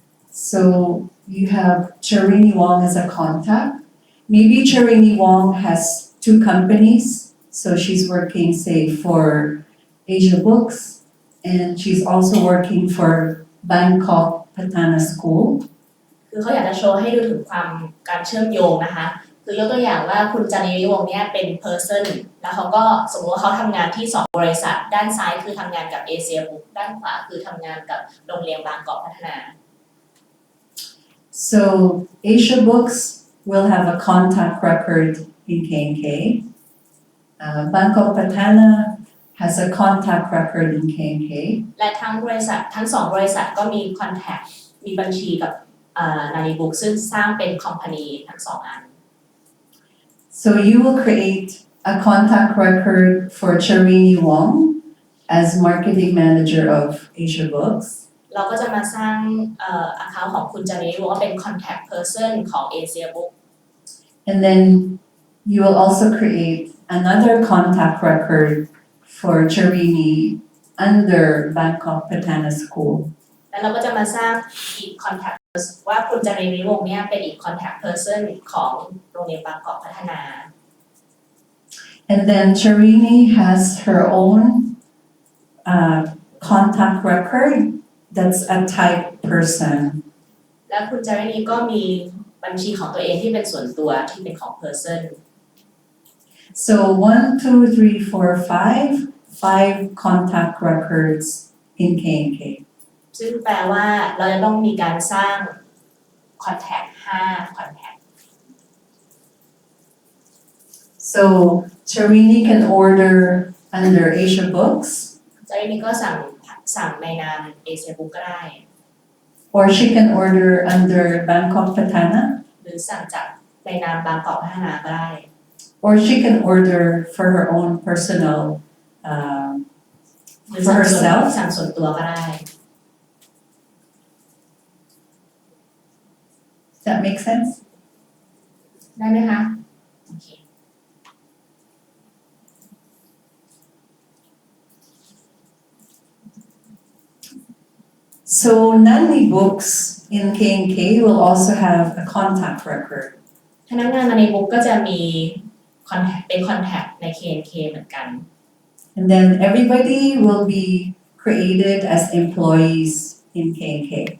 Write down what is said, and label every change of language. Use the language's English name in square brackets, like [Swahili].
[English] So you have Charini Wong as a contact. Maybe Charini Wong has two companies. So she's working, say, for Asia Books, and she's also working for Bangkok Patana School. [Thai] คือเขาอยากจะโชว์ให้ดูถึงการเชื่อมโยงนะคะคือยกตัวอย่างว่าคุณจานิวงศ์เนี่ยเป็น person แล้วเขาก็สมมติว่าเขาทำงานที่2บริษัทด้านซ้ายคือทำงานกับเอเชียบุ๊กด้านขวาคือทำงานกับโรงเรียนบางกอกพัฒนา [English] So Asia Books will have a contact record in K&K. Bangkok Patana has a contact record in K&K. [Thai] และทั้ง2บริษัทก็มี contact มีบัญชีกับนานีบุ๊กซึ่งสร้างเป็นคอมพานีทั้ง2อัน [English] So you will create a contact record for Charini Wong as marketing manager of Asia Books. [Thai] เราก็จะมาสร้างaccount ของคุณจานิวงศ์ว่าเป็น contact person ของ Asia Book [English] And then you will also create another contact record for Charini under Bangkok Patana School. [Thai] แล้วเราก็จะมาสร้างอีก contact person ว่าคุณจานิวงศ์เนี่ยเป็นอีก contact person ของโรงเรียนบางกอกพัฒนา [English] And then Charini has her own contact record that's a type person. [Thai] แล้วคุณจารินีก็มีบัญชีของตัวเองที่เป็นส่วนตัวที่เป็นของ person [English] So 1, 2, 3, 4, 5 contact records in K&K. [Thai] ซึ่งแปลว่าเราจะต้องมีการสร้าง contact 5 contact [English] So Charini can order under Asia Books, [Thai] จารินีก็สั่งในนาม Asia Book ก็ได้ [English] or she can order under Bangkok Patana, [Thai] หรือสั่งจากในนามบางกอกพัฒนาก็ได้ [English] or she can order for her own personal, [Thai] หรือ [English] for herself. [Thai] สั่งส่วนตัวก็ได้ [English] Does that make sense? [Thai] ได้ไหมคะโอเค [English] So Nani Books in K&K will also have a contact record. [Thai] พนักงานในบุ๊กก็จะมี contact เป็น contact ใน K&K เหมือนกัน [English] And then everybody will be created as employees in K&K.